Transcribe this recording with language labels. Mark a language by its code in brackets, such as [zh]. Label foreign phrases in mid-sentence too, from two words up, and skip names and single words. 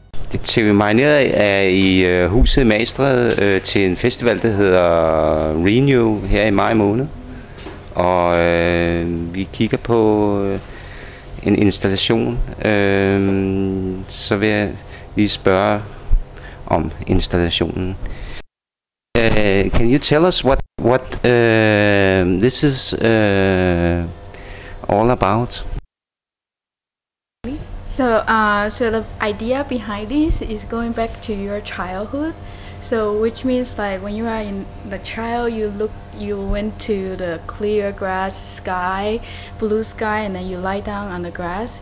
[da] til marineret er i Huset i Magstræde til en festival, der hedder Revue her i maj måned. Og vi kigger på en installation. Så vil jeg lige spørge om installationen. [en] Can you tell us what this is all about? So the idea behind this is going back to your childhood. So which means like when you are in the child, you went to the clear grass sky, blue sky, and then you lie down on the grass.